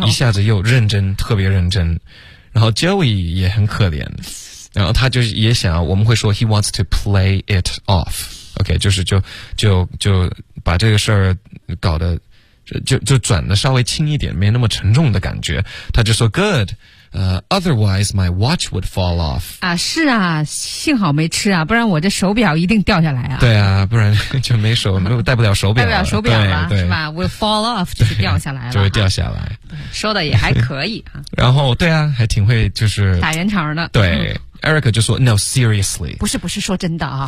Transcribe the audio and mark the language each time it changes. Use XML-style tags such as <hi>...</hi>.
<zh>对，一下子又认真，特别认真。然后 Joey 也很可怜，然后他就也想，我们会说</zh> <en>He wants to play it off。</en> <zh>OK, 就是就把这个事儿搞得就转得稍微轻一点没那么沉重的感觉。他就说</zh> <en>good, otherwise my watch would fall off.</en> <zh>啊是啊幸好没吃啊不然我这手表一定掉下来啊。对啊不然就没手没有带不了手表了。带不了手表了是吧 ,</zh> <en>will fall off,</en> <zh>就是掉下来了。就会掉下来。说的也还可以啊。然后对啊还挺会就是。打圆场的。对。Erica 就说</zh> <en>No, seriously</en> <zh>不是说真的啊</zh>